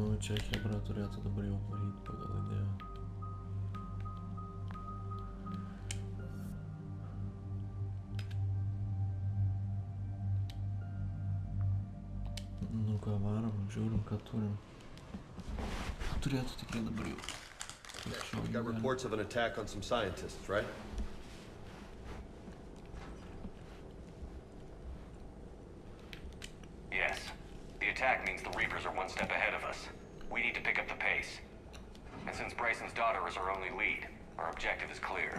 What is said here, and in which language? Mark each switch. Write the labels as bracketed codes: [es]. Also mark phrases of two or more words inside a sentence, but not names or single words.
[lt] čia Hebra turėtų dabar jau varyti pagal idėją. Nu ką, varom, žiūrim, ką turim. Turėtų tikrai dabar jau. [en] We've got reports of an attack on some scientists, right? Yes. The attack means the Reapers are one step ahead of us. We need to pick up the pace. And since Bryson's daughter is our only lead, our objective is clear.